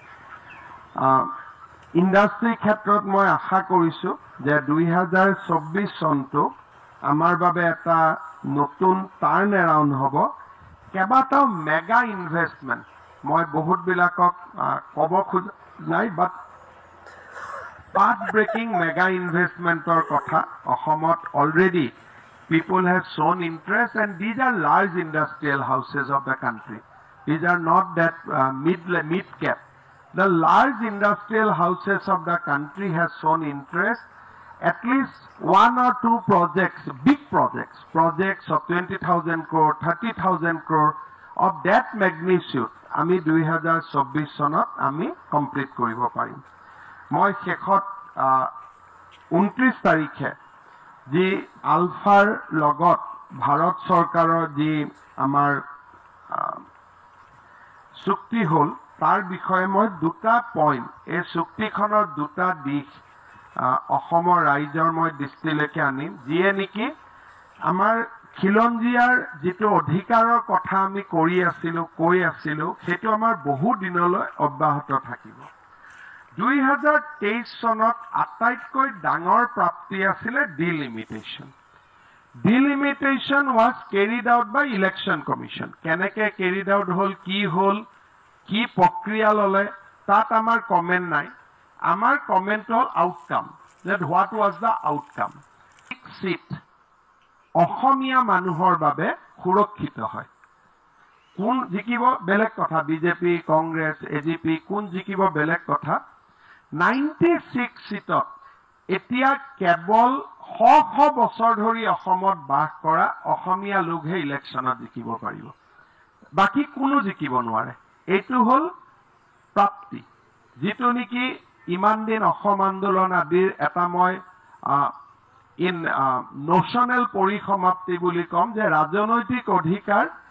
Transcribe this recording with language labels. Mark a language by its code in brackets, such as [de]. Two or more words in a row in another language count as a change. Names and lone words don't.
[as] ইণ্ডাষ্ট্ৰীৰ ক্ষেত্ৰত মই আশা কৰিছো যে 2024 চনটো আমাৰ বাবে এটা নতুন [en] turn around [as] হ'ব। কেইবাটাও মেগা ইনভেষ্টমেণ্ট মই বহুতবিলাকক ক'ব খোজা নাই বাট [en] path breaking mega [as] ইনভেষ্টমেণ্টৰ কথা অসমত [en] already people have shown interest, and these are large industrial houses of the country. These are not that mid cap. The large industrial houses of the country has shown interest. At least 1 or 2 projects, big projects of 20,000 crore, 30,000 crore of that magnitude [as] আমি 2024 চনত আমি complete কৰিব পাৰিম. মই শেষত 29 তাৰিখে যি আলফাৰ লগত ভাৰত চৰকাৰৰ যি আমাৰ চুক্তি হ'ল তাৰ বিষয়ে মই দুটা পইণ্ট এই চুক্তিখনৰ দুটা দিশ অসমৰ ৰাইজৰ মই দৃষ্টিলৈকে আনিম যিয়ে নেকি আমাৰ খিলঞ্জীয়াৰ যিটো অধিকাৰৰ কথা আমি কৈ আছিলোঁ সেইটো আমাৰ বহু দিনলৈ অব্যাহত থাকিব 2023 চনত আটাইতকৈ ডাঙৰ প্ৰাপ্তি আছিল ডিলিমিটেশ্যন [en] was carried out by election commission [as] কেনেকৈ [en] carried out [as] হ'ল কি প্ৰক্ৰিয়া ললে তাত আমাৰ কমেন্ট নাই আমাৰ কমেন্ট হ'ল আউটকাম [en] that what was the outcome [as] seat অসমীয়া মানুহৰ বাবে সুৰক্ষিত হয় কোন জিকিব বেলেগ কথা বিজেপি কংগ্ৰেছ এজিপি কোন জিকিব বেলেগ কথা 96 সিটত এতিয়া কেৱল শ বছৰ ধৰি অসমত বাস কৰা অসমীয়া লোকহে ইলেকশ্যনত জিকিব পাৰিব বাকি কোনো জিকিব নোৱাৰে এইটো হ'ল প্ৰাপ্তি যিটো নেকি ইমান দিন অসম আন্দোলন আদিৰ এটা মই নোশনেল পৰিসমাপ্তি বুলি কম যে ৰাজনৈতিক অধিকাৰ